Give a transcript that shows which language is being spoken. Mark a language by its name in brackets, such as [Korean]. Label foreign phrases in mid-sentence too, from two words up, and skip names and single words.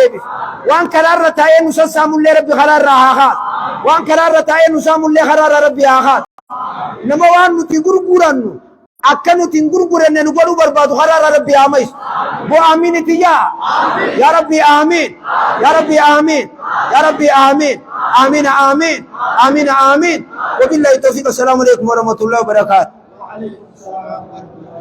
[Oromo] deebisu waan karaarra taa'ee nu sassaamullee rabbi karaarraa haa kaasu waan karaarra taa'ee nu saamullee karaarra rabbi haa kaasu nama waan nuti gurgurannu akka nuti hin gurguranne nu godhuu barbaadu karaarra rabbi haa maysu boo amiin itti [Arabic] يا يا ربي آمين يا ربي آمين يا ربي آمين آمين آمين آمين آمين وبالله التوفيق السلام عليكم ورحمة الله وبركاته